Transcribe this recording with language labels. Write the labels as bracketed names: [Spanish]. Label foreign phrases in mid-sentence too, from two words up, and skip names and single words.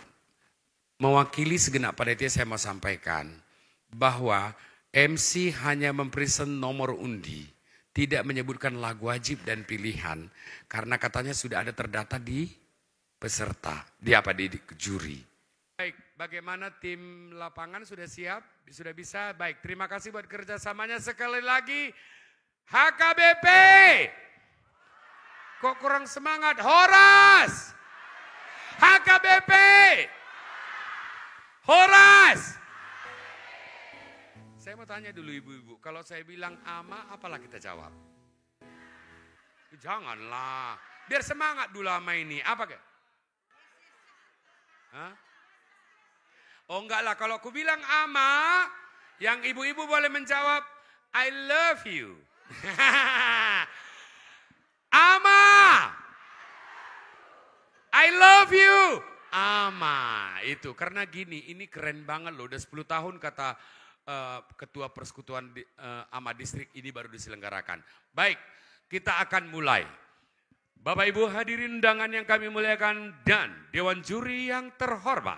[Indonesian] Mewakili segenap panitia saya mau sampaikan bahwa MC hanya mempresent nomor undi, tidak menyebutkan lagu wajib dan pilihan karena katanya sudah ada terdata di peserta, di juri. Baik, bagaimana tim lapangan sudah siap? Sudah bisa? Baik, terima kasih buat kerjasamanya sekali lagi. HKBP, kok kurang semangat? Horas, HKBP. Horas. Saya mau tanya dulu ibu-ibu, kalau saya bilang ama, apalah kita jawab? Janganlah, biar semangat dulu ama ini. Apa ke? Hah? Oh enggak lah, kalau aku bilang ama, yang ibu-ibu boleh menjawab, [English] I love you. Ama, I love you. [Indonesian] Ama, itu karena gini, ini keren banget loh, udah 10 tahun kata Ketua Persekutuan Ama Distrik ini baru diselenggarakan. Baik, kita akan mulai. Bapak Ibu hadirin undangan yang kami muliakan dan Dewan Juri yang terhormat.